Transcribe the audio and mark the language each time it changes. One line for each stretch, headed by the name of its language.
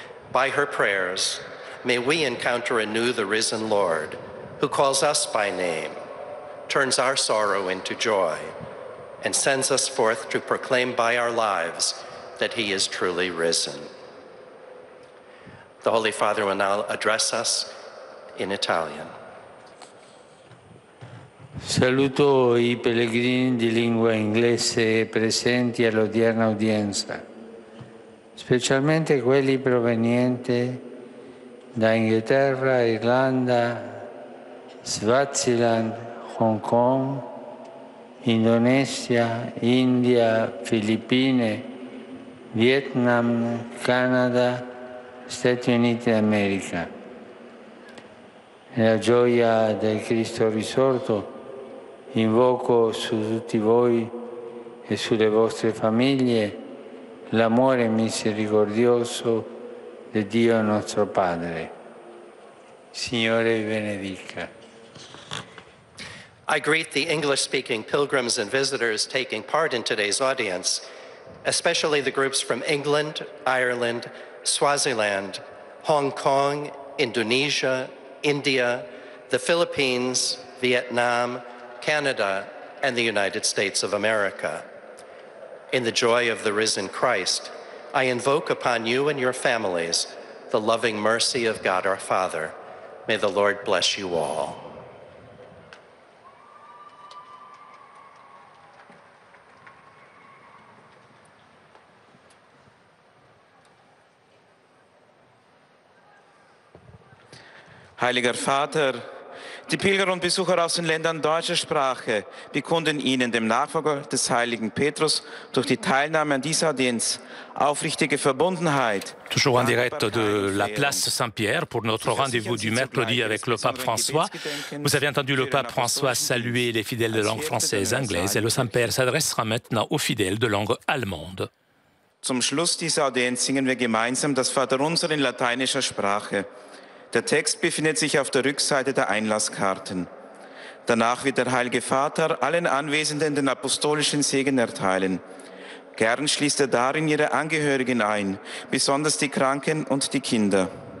English: By her prayers, may we encounter anew the risen Lord, who calls us by name, turns our sorrow into joy, and sends us forth to proclaim by our lives that he is truly risen. The Holy Father will now address us in Italian.
Italian: Saluto I pellegrini di lingua inglese presenti all'odierna udienza, specialmente quelli provenienti da Inghilterra, Irlanda, Swaziland, Hong Kong, Indonesia, India, Filippine, Vietnam, Canada, Stati Uniti d'America. Nella gioia del Cristo risorto invoco su tutti voi e sulle vostre famiglie l'amore misericordioso di Dio nostro Padre. Signore vi benedica.
English: I greet the English-speaking pilgrims and visitors taking part in today's audience, especially the groups from England, Ireland, Swaziland, Hong Kong, Indonesia, India, the Philippines, Vietnam, Canada, and the United States of America. In the joy of the risen Christ, I invoke upon you and your families the loving mercy of God our Father. May the Lord bless you all.
German: Heiliger Vater, die Pilger und Besucher aus den Ländern deutscher Sprache bekunden Ihnen, dem Nachfolger des heiligen Petrus, durch die Teilnahme an dieser Audienz aufrichtige Verbundenheit.
French: Toujours en direct de la place Saint-Pierre pour notre rendez-vous du mercredi avec le pape François. Vous avez entendu le pape François saluer les fidèles de langue française et anglaise et le Saint-Père s'adressera maintenant aux fidèles de langue allemande.
German: Zum Schluss dieser Audienz singen wir gemeinsam das Vaterunser in lateinischer Sprache. Der Text befindet sich auf der Rückseite der Einlasskarten. Danach wird der Heilige Vater allen Anwesenden den apostolischen Segen erteilen. Gern schließt er darin ihre Angehörigen ein, besonders die Kranken und die Kinder.